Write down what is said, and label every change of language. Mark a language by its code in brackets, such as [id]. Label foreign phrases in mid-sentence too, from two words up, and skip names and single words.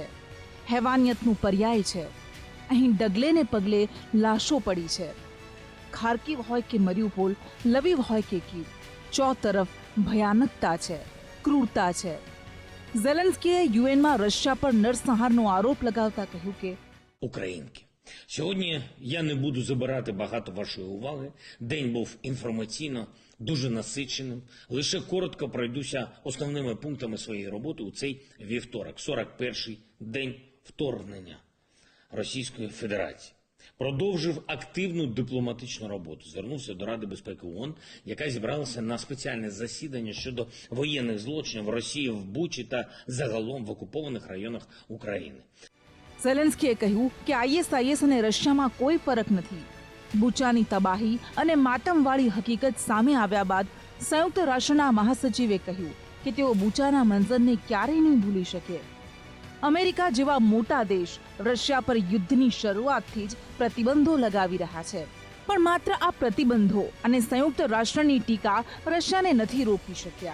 [gu] હેવાનિયતનું પર્યાય છે. અહીં ડગલે ને પગલે લાશો પડી છે. ખાર્કિવ હોય કે મરિયુપોલ, લવીવ હોય કે કીવ, ચોતરફ ભયાનકતા છે, ક્રૂરતા છે. ઝેલેન્સ્કીએ યુએનમાં રશિયા પર નરસંહારનો આરોપ લગાવતા કહ્યું કે [uk] українки. Сьогодні я не буду забирати багато вашої уваги. День був інформаційно дуже насиченим. Лише коротко пройдуся основними пунктами своєї роботи у цей вівторок, 41-й день вторгнення Російської Федерації. Продовжив активну дипломатичну роботу. Звернувся до Ради безпеки ООН, яка зібралася на спеціальне засідання щодо воєнних злочинів Росії в Бучі та загалом в окупованих районах України. [gu] ઝેલેન્સ્કીએ કહ્યું કે આઈએસઆઈએસ અને રશિયામાં કોઈ ફરક નથી. બુચાની તબાહી અને માતમવાળી હકીકત સામે આવ્યા બાદ સંયુક્ત રાષ્ટ્રના મહાસચિવે કહ્યું કે તેઓ બુચાના મંઝરને ક્યારેય નહીં ભૂલી શકે. અમેરિકા જેવા મોટા દેશ રશિયા પર યુદ્ધની શરૂઆતથી જ પ્રતિબંધો લગાવી રહ્યા છે, પણ માત્ર આ પ્રતિબંધો અને સંયુક્ત રાષ્ટ્રની ટીકા રશિયાને નથી રોકી શક્યા.